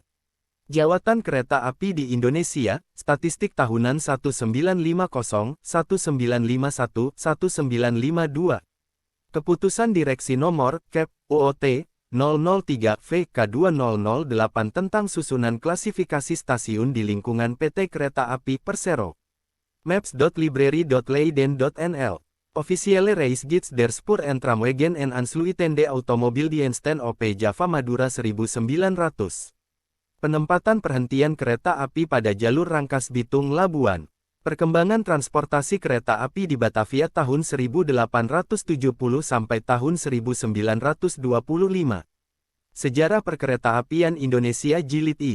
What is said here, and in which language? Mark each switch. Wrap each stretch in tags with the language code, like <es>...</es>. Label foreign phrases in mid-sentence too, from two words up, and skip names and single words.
<id>Jawatan Kereta Api di Indonesia, Statistik Tahunan 1950, 1951, 1952. Keputusan Direksi Nomor, KEP, UOT, 003 VK2008 tentang susunan klasifikasi stasiun di lingkungan PT Kereta Api Persero. Maps.library.leiden.nl Officiële Reisgids der Spoor en Tramwegen en Aansluitende Automobieldiensten op Java Madura 1900. Penempatan perhentian kereta api pada jalur Rangkas Bitung Labuan. Perkembangan transportasi kereta api di Batavia tahun 1870 sampai tahun 1925. Sejarah Perkeretaapian Indonesia Jilid I.</id>